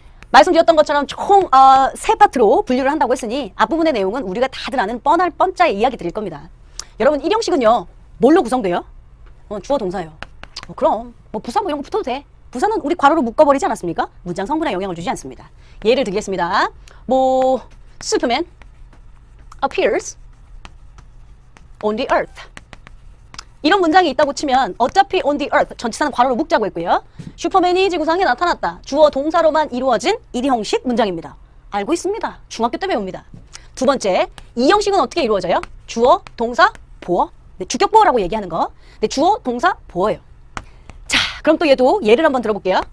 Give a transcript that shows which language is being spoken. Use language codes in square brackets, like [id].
[ko] 말씀드렸던 것처럼 총 세 파트로 분류를 한다고 했으니 앞부분의 내용은 우리가 다들 아는 뻔할 뻔짜의 이야기 드릴 겁니다. 여러분 일형식은요 뭘로 구성돼요? 주어 동사예요. 그럼 뭐 부사 뭐 이런 거 붙어도 돼. 부사는 우리 괄호로 묶어버리지 않았습니까? 문장 성분에 영향을 주지 않습니다. 예를 들겠습니다. [en] 뭐 Superman appears on the earth. [ko] 이런 문장이 있다고 치면 어차피 [en] on the earth [ko] 전치사는 괄호로 묶자고 했고요. 슈퍼맨이 지구상에 나타났다. 주어 동사로만 이루어진 1형식 문장입니다. 알고 있습니다. 중학교 때 배웁니다. 두 번째, 이 형식은 어떻게 이루어져요? 주어, 동사, 보어. 네, 주격보어라고 얘기하는 거. 네, 주어, 동사, 보어예요. 자, 그럼 또 얘도 예를 한번 들어볼게요.